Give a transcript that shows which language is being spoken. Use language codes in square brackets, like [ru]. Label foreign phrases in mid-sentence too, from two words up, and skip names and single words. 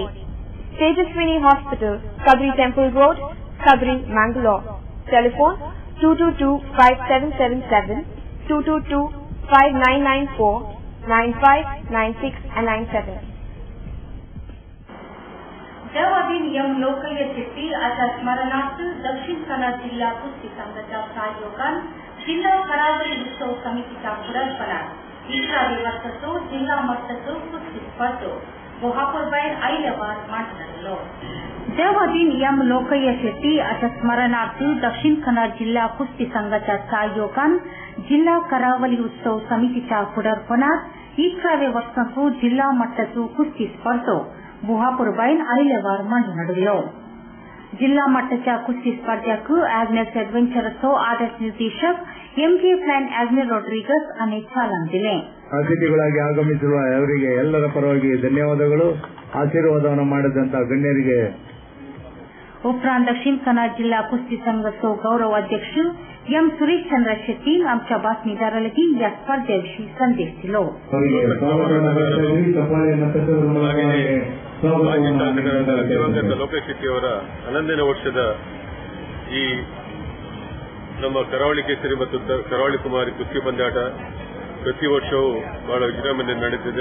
[en] Tejaswini Hospital, Kadri Temple Road, Kadri, Mangalore. Telephone 222-5777, 222-5994, 95, 96 and 97. [kok] देवाधीन यम लोकय्य शेट्टी अशा स्मरणार्थ दक्षिण कन्नड जिल्हा कुस्ती संघाच्या सहयोगान जिल्हा करावळी उत्सव समितीच्या पुढारपणात 11व्या वर्षाचो जिल्हा मट्टाचो कुस्ती स्पर्धो गुहापूरबाहेर आयल्यावर मांडलो. देवाधीन यम लोकय्य शेट्टी अशा स्मरणार्थ दक्षिण कन्नड जिल्हा कुस्ती संघाच्या सहयोगान जिल्हा करावळी उत्सव समितीच्या पुढारपणात 11व्या वर्षाचो जिल्हा मट्टाचो कुस्ती स्पर्धो गुहापूरबाहेर आयल्यावर मांडलो. जिल्हा मट्टाच्या कुस्ती स्पर्धेक आग्नेस एडव्हेंचरचो आदर्श निर्देशक ಎಂಕೆ ಫ್ಲಾನ್ ಆಜ್ಮೇರ್ ರೊಡ್ರಿಗಸ್ ಅನೆ ಚಾಲನೆ ದಿಲೆ. [kn] ಅತಿಥಿಗಳಾಗಿ ಆಗಮಿಸಿರುವ ಅವರಿಗೆ ಎಲ್ಲರ ಪರವಾಗಿ ಧನ್ಯವಾದಗಳು. ಆಶೀರ್ವಾದವನ್ನು ಮಾಡಿದಂತಹ ಗಣ್ಯರಿಗೆ. [kok] उपरांत दक्षिण कन्नड जिल्हा कुस्ती संघाचो गौरव अध्यक्ष एम सुरेश चंद्र शेट्टी आमच्या बातमीदाराला या स्पर्धेविषयी संदेश दिलो. [kn] ದಿವಂಗತ ಲೋಕೇಶ್ ಶೆಟ್ಟಿ ಅವರ 11ನೇ ವರ್ಷದ ಈ ನಮ್ಮ ಕರಾವಳಿ ಕೇಸರಿ ಮತ್ತು ಕರಾವಳಿ ಕುಮಾರಿ ಕುಸ್ತಿ ಪಂದ್ಯಾಟ ಪ್ರತಿ ವರ್ಷವೂ ಬಹಳ ವಿಜೃಂಭಣೆಯಿಂದ ನಡೆಯುತ್ತಿದೆ.